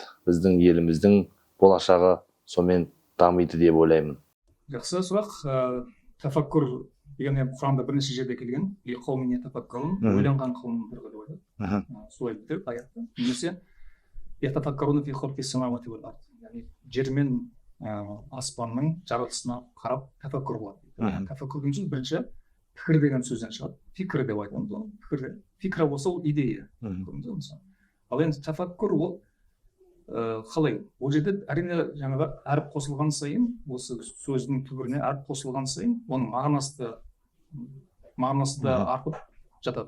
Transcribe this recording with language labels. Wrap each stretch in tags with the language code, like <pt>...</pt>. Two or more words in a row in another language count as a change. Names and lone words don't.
<kk>Біздің еліміздің болашағы сомен дамиды деп ойлаймын. Жақсы сұрақ. Тафаккур деген Құранда бірнеше жерде келген.</kk> <ar>قوم تفكرون,</ar> <kk>ойланған қауым бір деп айтады. Солай бітіріп аятты. Немесе</kk> <ar>يتفكرون في خلق السماوات والأرض.</ar> <kk>Яғни жер мен аспанның жаратылысына қарап тафаккур болады. Тафаккур деген сөз бірінші пікір деген сөзден шығады. Фикр деп айтамыз. Фикра болса ол идея. Ал енді тафаккур ол қалай? Ол жерде әрине жаңағы әріп қосылған сайын, осы сөздің түбіріне әріп қосылған сайын, оның мағынасы да артып жатады.</kk>